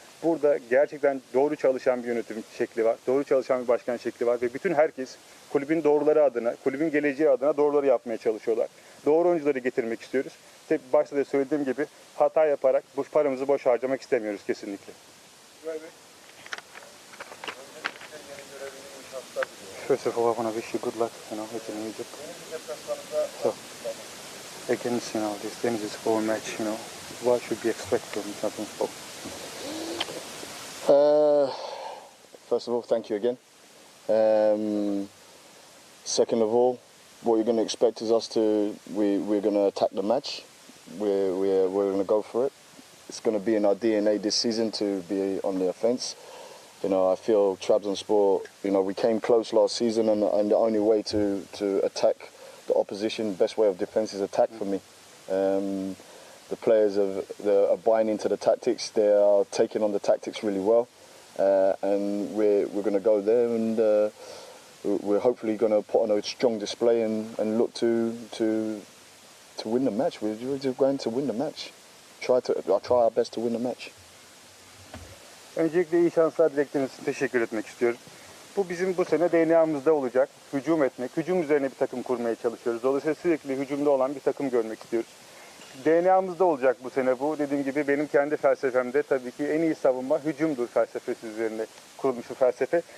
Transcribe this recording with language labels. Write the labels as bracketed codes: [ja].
[tr] Burada gerçekten doğru çalışan bir yönetim şekli var, doğru çalışan bir başkan şekli var ve bütün herkes kulübün doğruları adına, kulübün geleceği adına doğruları yapmaya çalışıyorlar. Doğru oyuncuları getirmek istiyoruz. İşte başta da söylediğim gibi hata yaparak bu paramızı boş harcamak istemiyoruz kesinlikle. [en] First of all, I want to wish you good luck, in Egypt. So, against, this Denizlispor match, what should we expect from Trabzonspor? First of all, thank you again. Second of all, what you're going to expect is we're going to attack the match. We're going to go for it. It's going to be in our DNA this season to be on the offence. I feel Trabzonspor, we came close last season, and the only way to attack the opposition, best way of defence is attack for me. The players are buying into the tactics. They are taking on the tactics really well, and we're going to go there, and we're hopefully going to put on a strong display and look to win the match. We're going to win the match. I'll try our best to win the match. [tr] Öncelikle iyi şanslar dilekleriniz için teşekkür etmek istiyorum. Bu bizim bu sene DNA'mızda olacak. Hücum etmek, hücum üzerine bir takım kurmaya çalışıyoruz. Dolayısıyla sürekli hücumda olan bir takım görmek istiyoruz. DNA'mızda olacak bu sene bu. Dediğim gibi benim kendi felsefemde tabii ki en iyi savunma hücumdur felsefesi üzerine kurulmuş bir felsefe.